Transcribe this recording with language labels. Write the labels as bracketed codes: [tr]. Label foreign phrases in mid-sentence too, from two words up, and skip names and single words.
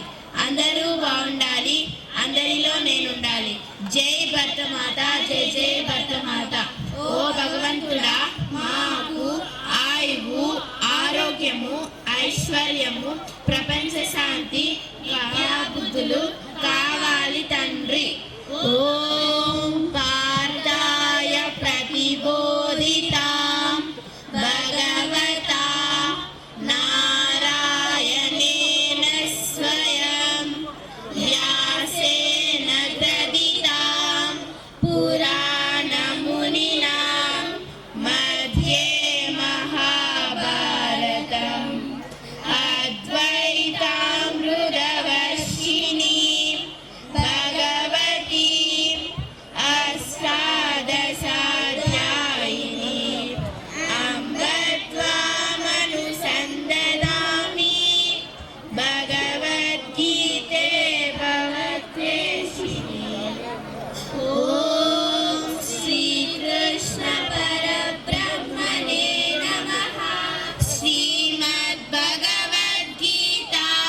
[te] అందరూ బాగుండాలి అందరిలో నేనుండాలి జై భరతమాత జై జై భరతమాత ఓ భగవంతుడా మాకు ఆయువు ఆరోగ్యము ఐశ్వర్యము ప్రపంచ శాంతి బుద్ధులు కావాలి తండ్రి [sa] ఓం పార్థాయ ప్రతిబోధితాం భగవతా నారాయణేన స్వయం వ్యాసేన గ్రథితాం పురాణమునినా मध्ये महाभारतम् अद्वैतामृतवर्षिणी भगवती अष्टादशाध्यायिनी अम्ब त्वामनुसन्दधामि भगवद्गीते भवद्वेषिणी ॐ श्रीकृष्ण परब्रह्मणे नमः श्रीमद्भगवद्गीता